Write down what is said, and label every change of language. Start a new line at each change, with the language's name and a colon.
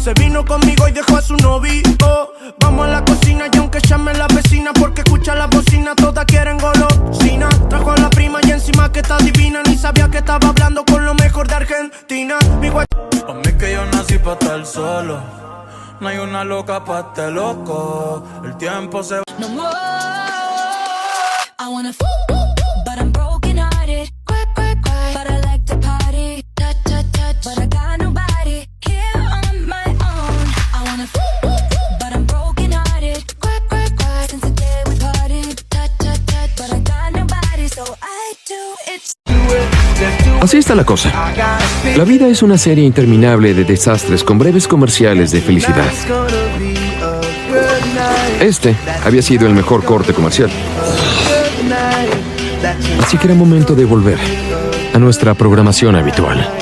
Spanish: Se vino conmigo y dejó a su novio. Vamos a la cocina y aunque llame la vecina, porque escucha la bocina, todas quieren golosina. Trajo a la prima y encima que está divina, ni sabía que estaba hablando con lo mejor de Argentina. Pa' mí que yo nací pa' estar solo, no hay una loca pa' este loco. El tiempo se va.
English: no more. I wanna but I'm broken hearted. But I like to party. Touch. But I got nobody here on my own. I wanna but I'm broken hearted. Since the day we parted. Touch. But I got nobody, so I do it.
Spanish: Así está la cosa. La vida es una serie interminable de desastres con breves comerciales de felicidad. Este había sido el mejor corte comercial. Así que era momento de volver a nuestra programación habitual.